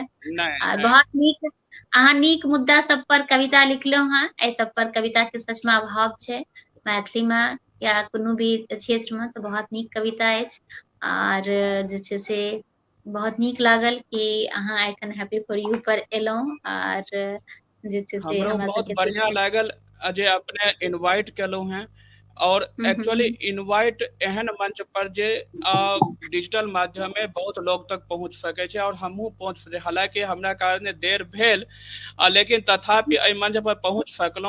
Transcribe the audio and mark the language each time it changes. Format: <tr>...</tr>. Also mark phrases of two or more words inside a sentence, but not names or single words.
<mai>नहीं आ नहीं। बहुत नीक, अहाँ नीक मुद्दा सब पर कविता लिखलहुँ हेँ, एहि सब पर कविता के सचमे अभाव छै मैथिली मे या कोनो भी क्षेत्र में, तऽ बहुत नीक कविता अछि। आर जे छै से बहुत नीक लागल कि अहाँ एखन हैप्पी फॉर यू पर एलहुँ, आर जे छै से हमरो हमरा बहुत सबके बढ़िया देख। लागल जे अपने इनवाइट केलहुँ हैं, और एक्चुअली हम्म, इनवाइट एहन मंच पर जे डिजिटल माध्यमे बहुत लोग तक पहुँच सकै छै, और हमहूँ पहुँच सकै, हालांकि हमरा कारणे देर भेल, लेकिन तथापि एहि मंच पर पहुँच सकलहुँ।</mai>